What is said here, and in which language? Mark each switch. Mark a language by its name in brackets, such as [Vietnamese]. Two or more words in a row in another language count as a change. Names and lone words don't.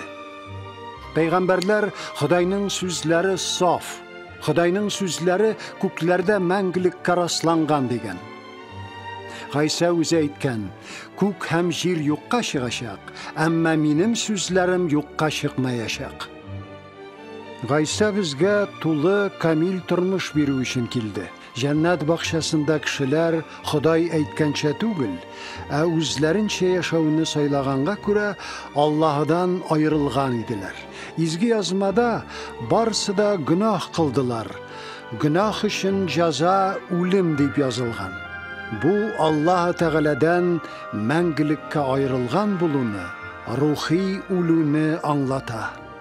[Tatar] Пәйгамбәрләр Худайның сүзләре саф, Худайның сүзләре күкләрдә мәңгелеккә расланган дигән. Гайса үзе әйткән, күк һәм җир юкка чыгачак, әмма минем сүзләрем юкка чыкмаячак. Гайса безгә тулы камил тормыш бирү өчен килде. Жәннат бақшасында кішілер Құдай әйткәнчә түгел, үзләренчә яшәүне сайлаганга күрә Аллаһыдан айырылган иделәр. Изге язмада барсы да гөнаһ кылдылар. Гөнаһ өчен җәза үлем дип язылган. Бу Аллаһ Тәгаләдән мәңгелеккә айырылган булуны, рухи үлүне аңлата.